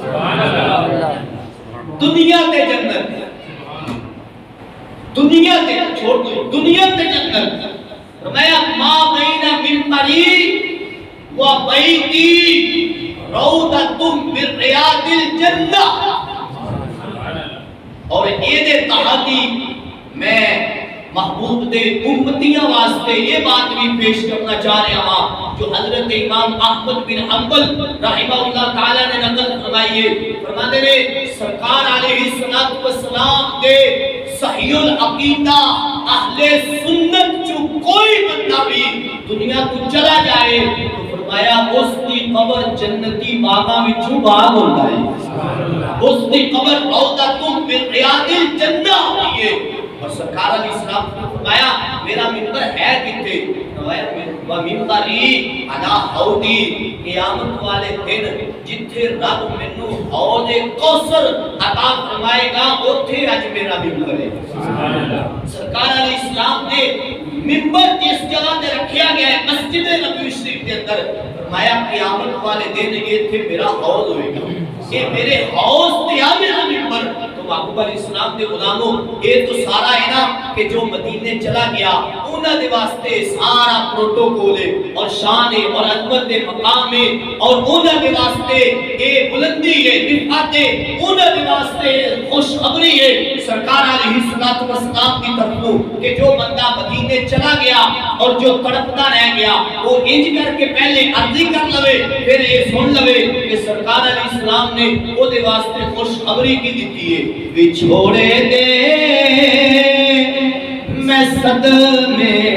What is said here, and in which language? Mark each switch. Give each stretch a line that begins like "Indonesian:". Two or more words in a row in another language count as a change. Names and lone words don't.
Punjabi: دنیا تے جنت، دنیا تے چھوڑ دو، دنیا تے جنت.
Urdu: فرمایا ما بین
Arabic: منبری و بیتی روضۃ من ریاض الجنہ.
Urdu: اور یہ دے تحتی میں محبوب دے امتیاں واسطے یہ بات بھی پیش کرنا چاہ رہا ہوں جو حضرت امام احمد بن حنبل رحمہ اللہ تعالی نے نقل فرمائی ہے. فرماتے ہیں سرکار علیہ السلام دے صحیح العقیدہ اہل سنت جو کوئی بندہ بھی دنیا کو چلا جائے تو فرمایا اس کی قبر
Punjabi: جنتی باغاں وچوں باغ ہوندا ہے،
Urdu: اس کی قبر
Arabic: روضۃ من ریاض الجنہ
Urdu: ہوتی ہے. اور سرکار علیہ السلام نے فرمایا میرا منبر ہے کتے؟
Punjabi: فرمایا
Arabic: ممبری علی حوضی،
Punjabi: قیامت والے دن جتھے رب مینوں حوض کوثر عطا فرمائے گا اوتھے اج میرا منبر ہے. سرکار علیہ السلام نے منبر جس جگہ تے رکھیا گیا ہے
Urdu: مسجد نبوی شریف کے اندر،
Punjabi: فرمایا قیامت والے دن ایتھے میرا حوض ہوئے گا، یہ میرے حوض تے آ میرا منبر.
Urdu: تو محبوب علیہ السلام دے غلاموں یہ تو سارا ہے نا کہ جو مدینے چلا گیا انہاں دے واسطے سارا پروٹوکول ہے اور شان ہے اور عظمت ہے مقام ہے اور انہاں دے واسطے یہ بلندی ہے رفعت ہے انہاں دے واسطے خوشخبری ہے سرکار علیہ الصلوۃ والسلام کی طرفوں کہ جو بندہ مدینے چلا گیا اور جو تڑپتا رہ گیا وہ انج کر کے پہلے عرضی کر لوے پھر یہ سن لوے کہ سرکار علیہ السلام نے وہ دے واسطے خوشخبری کی دیتی ہے بچھوڑے دے میں صدمے